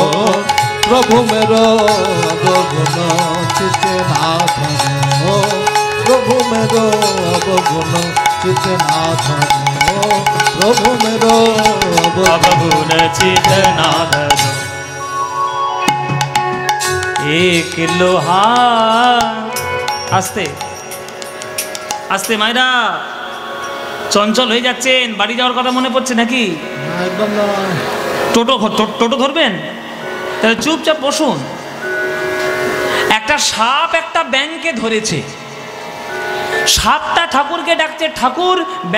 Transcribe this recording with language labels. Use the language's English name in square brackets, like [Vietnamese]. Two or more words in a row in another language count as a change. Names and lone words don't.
[Hindi] प्रभु मेरो अवगुण चित ना धरो प्रभु मेरो अवगुण चित ना धरो प्रभु मेरो अवगुण चित ना धरो एक लोहा [Bangla] আস্তে আস্তে মায়েরা চঞ্চল হয়ে যাচ্ছেন বাড়ি যাওয়ার কথা মনে পড়ছে নাকি একদম না টোটো ধরবেন তাহলে চুপচাপ বসুন একটা সাপ একটা ব্যাঙকে ধরেছে সাপটা ঠাকুরকে ডাকছে ঠাকুর ব্যাঙ